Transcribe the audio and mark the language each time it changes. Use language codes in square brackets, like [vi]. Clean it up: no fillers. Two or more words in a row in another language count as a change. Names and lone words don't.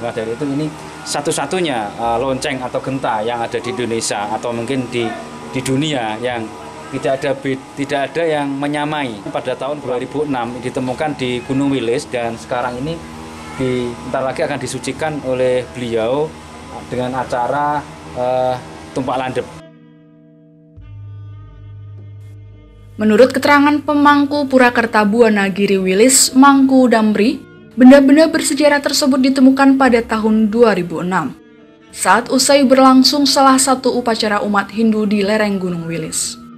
[id] Maka dari itu ini satu-satunya lonceng atau genta yang ada di Indonesia atau mungkin di dunia yang tidak ada yang menyamai. Pada tahun 2006 ditemukan di Gunung Wilis dan sekarang ini bentar lagi akan disucikan oleh beliau dengan acara tumpak landep. Menurut keterangan pemangku Pura Kertabuana Giri Wilis, Mangku Damri, benda-benda bersejarah tersebut ditemukan pada tahun 2006, saat usai berlangsung salah satu upacara umat Hindu di lereng Gunung Wilis.